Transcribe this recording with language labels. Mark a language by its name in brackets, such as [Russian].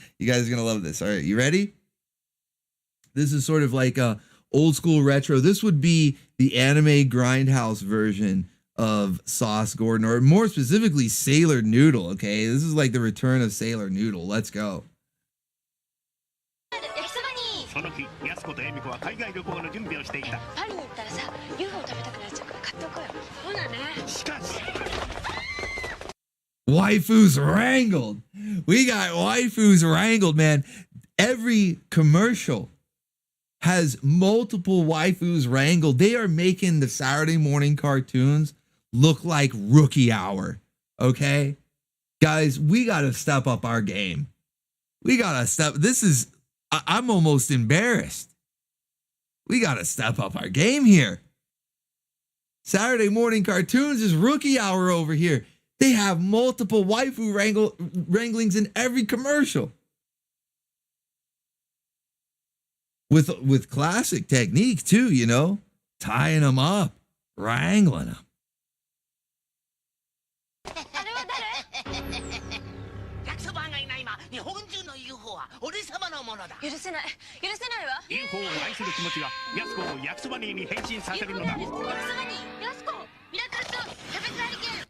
[English] You guys are going to love this. All right, you ready? This is sort of like a old school retro. This would be the anime Grindhouse version of Sauce Gordon, or more specifically Sailor Noodle, okay? This is like the return of Sailor Noodle. Let's go. [Japanese] その日、やす子と恵美子は海外旅行の準備をしていた。パリに行ったらさ、UFO 食べたくなっちゃうから買っておこうよ。そうだね。しかし、 [English] Waifus wrangled. We got waifus wrangled, man. Every commercial has multiple waifus wrangled. They are making the Saturday morning cartoons look like rookie hour. Okay? Guys, we got to step up our game. We got to step. This is, I'm almost embarrassed. We got to step up our game here. Saturday morning cartoons is rookie hour over here. They have multiple waifu wranglings in every commercial. With classic technique too, you know, tying them up, wrangling them. [Japanese] 焼きそばがいない今、日本中の UFO は俺様のものだ。許せない。許せないわ。 UFO を愛する気持ちがやす子を焼きそばに変身させるのだ。焼きそばに、やすこ、ミラクルとキャベツありけん。